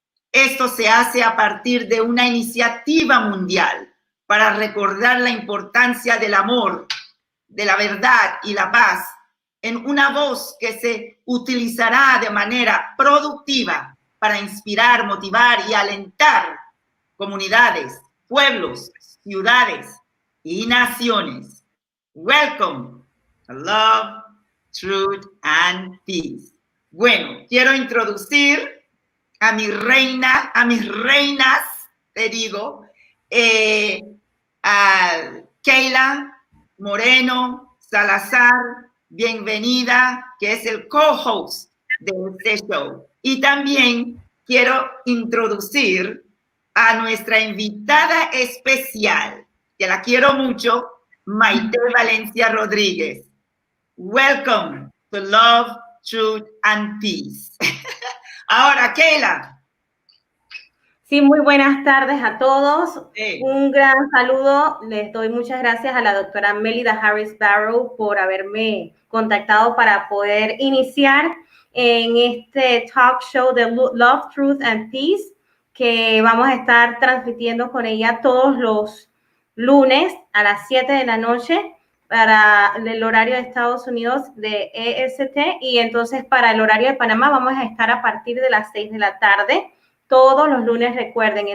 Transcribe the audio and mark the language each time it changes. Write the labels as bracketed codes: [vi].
[es] Esto se hace a partir de una iniciativa mundial para recordar la importancia del amor, de la verdad y la paz en una voz que se utilizará de manera productiva para inspirar, motivar y alentar comunidades, pueblos, ciudades y naciones. [en] Welcome to Love, Truth and Peace. [es] Bueno, quiero introducir a mi reina, a mis reinas, te digo, a Keila Moreno Salazar, bienvenida, que es el co-host de este show. Y también quiero introducir a nuestra invitada especial, que la quiero mucho, Maite Valencia Rodríguez. [en] Welcome to Love, Truth and Peace. [es] Ahora, Keila. Sí, muy buenas tardes a todos. Sí. Un gran saludo. Les doy muchas gracias a la doctora Melida Harris Barro por haberme contactado para poder iniciar en este talk show de Love, Truth and Peace, que vamos a estar transmitiendo con ella todos los lunes a las 7 de la noche para el horario de Estados Unidos de EST, y entonces para el horario de Panamá vamos a estar a partir de las 6 de la tarde, todos los lunes, recuerden.